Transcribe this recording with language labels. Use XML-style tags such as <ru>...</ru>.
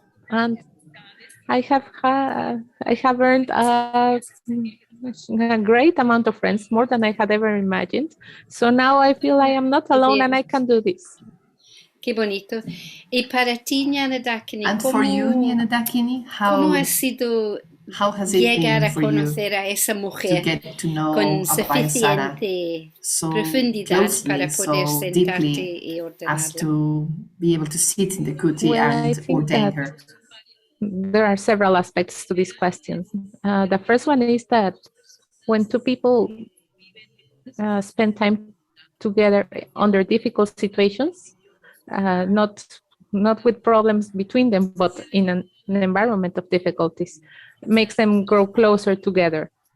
<en>And I have earned a great amount of friends, more than I had ever imagined. So now I feel I am not alone and I can do this.</en> <es>Qué bonito. Y para ti, Ñanadakini,</es> <en>and for you, Ñanadakini,</en> <es>¿cómo ha sido llegar a conocer a esa mujer con suficiente profundidad para poder sentarte y ordenarla?</es> <en>As to be able to sit in the kuti and ordain her? There are several aspects to this question. The first one is that when 2 people spend time together under difficult situations, not with problems between them, but in an environment of difficulties, makes them grow closer together.</en>